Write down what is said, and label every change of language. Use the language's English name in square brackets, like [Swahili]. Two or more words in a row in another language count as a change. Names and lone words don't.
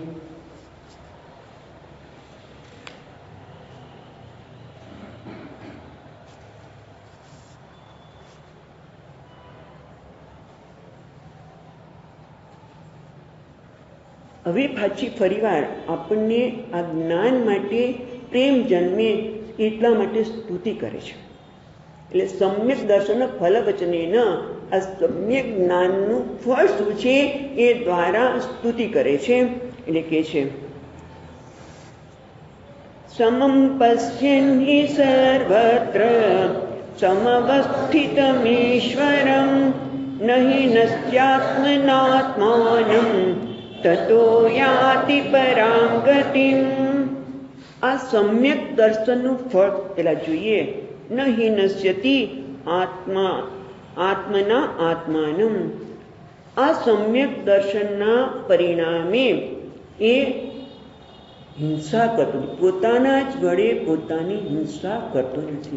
[Gujarati] હવે પાછી ફરીવાર આપણને આ જ્ઞાન માટે પ્રેમ જન્મે એટલા માટે સ્તુતિ કરે છે. એટલે [Sanskrit] सम्यक दर्शन फल वचनेन, [Gujarati] આ સમ્યક જ્ઞાનનું ફળ શું છે એ દ્વારા સ્તુતિ કરે છે. એટલે કે છે [Sanskrit] समं पश्यन् हि सर्वत्र समवस्थितमीश्वरं न हि नस्त्यात्मनात्मानं ततो याति परां गतिम्। [Gujarati] આ સમ્યક દર્શનનું ફળ પેલા જોઈએ. [Sanskrit] न हि नश्यति आत्मा आत्मना आत्मानम. [Gujarati] આ સમ્યક દર્શનના પરિણામે એ હિંસા કરતો નથી, પોતાના જ વડે પોતાની હિંસા કરતો નથી.